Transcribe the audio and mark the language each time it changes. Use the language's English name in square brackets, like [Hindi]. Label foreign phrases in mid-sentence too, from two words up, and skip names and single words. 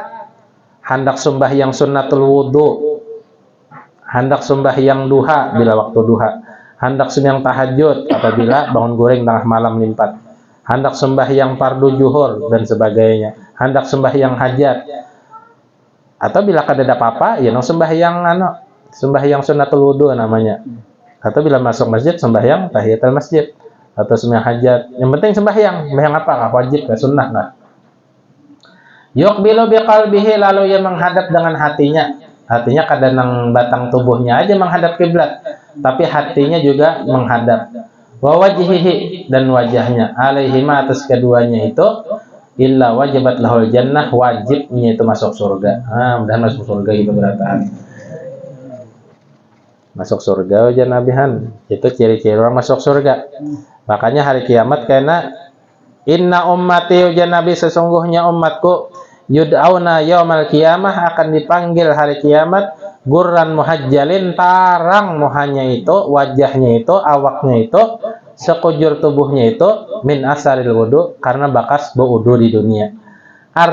[Banjar] Hendak sembahyang sunnatul wudu, hendak sembahyang duha bila waktu duha, hendak sembahyang tahajud apabila bangun goreng tengah malam limpat, hendak sembahyang fardu zuhur dan sebagainya, hendak sembahyang hajat, atau bila kada ada apa-apa ya nang sembahyang sunnatul wudu namanya, atau bila masuk masjid sembahyang tahiyatul masjid atau sembahyang hajat. Yang penting sembahyang apa? Wajib, sunnah lah. [Arabic] يقبل بقلبه, [Banjar] lalu ia menghadap dengan hatinya. Hatinya kada nang batang tubuhnya aja menghadap kiblat, tapi hatinya juga menghadap. [Arabic] ووجهه, [Banjar] dan wajahnya, alaihima, atas keduanya itu, [Arabic] إلا وجبت له الجنة, [Banjar] wajibnya itu masuk surga. Mudahan masuk surga gitu berataan. Masuk surga aja nabihan. Itu ciri-ciri orang masuk surga. Makanya hari kiamat karena [Arabic] إن أمتي, [Banjar] ujar Nabi, sesungguhnya umatku, [Arabic] يدعون يوم القيامة, [Banjar] akan dipanggil hari kiamat, [Arabic] غرا محجلين, [Banjar] tarang muhanya itu, wajahnya itu, awaknya itu, sekujur tubuhnya itu, [Arabic] من آثار الوضوء, [Banjar] karena bakas berwudu di dunia.